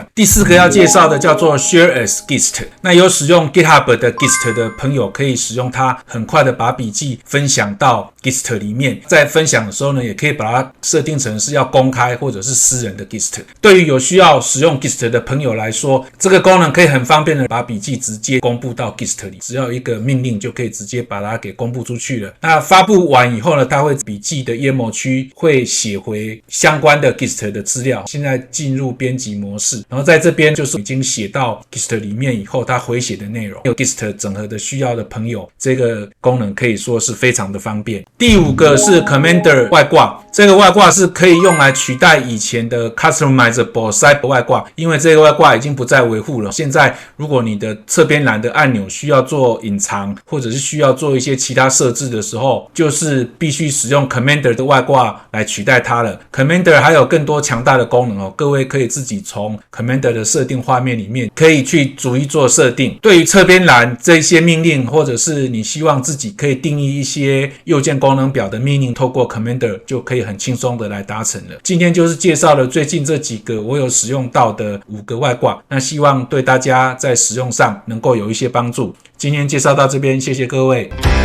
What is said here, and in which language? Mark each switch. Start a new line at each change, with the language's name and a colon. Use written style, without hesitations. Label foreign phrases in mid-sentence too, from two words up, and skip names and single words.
Chinese: 第四個要介紹的叫做 Share as Gist，那有使用 GitHub 的 Gist 的朋友可以使用它，很快的把筆記分享到 Gist 裡面。在分享的時候呢，也可以把它設定成是要公開或者是私人的 Gist。对于有需要使用 Gist 的朋友來說，這個功能可以很方便的把筆記直接公布到 Gist 裡，只要一個命令就可以直接把它給公布出去了。那發布完以後呢，它會筆記的頁幕區會寫回相關的 Gist 的資料。現在進入編輯模式，然後在這邊就是已經寫到 Gist 裡面以後，它回寫的內容有 Gist 整合的需要的朋友，這個功能可以說是非常的方便。第五個是 Commander 外掛，這個外掛是可以用來取代以前的 Customizable Site 外掛，因為這個外掛已經不再維護了。現在如果你的側邊欄的按鈕需要做隱藏，或者是需要做一些其他設置的時候，就是必須使用 Commander 的外掛來取代它了。Commander 還有更多強大的功能各位可以自己從 Commander 的設定畫面裡面可以去逐一做設定。對於側邊欄這些命令，或者是你希望自己可以定義一些右鍵功能表的命令，透過 Commander 就可以很輕鬆的來達成了。今天就是介紹了最近這幾個我有使用到的5個外掛，那希望對大家在使用上能夠有一些幫助。今天介紹到這邊，謝謝各位。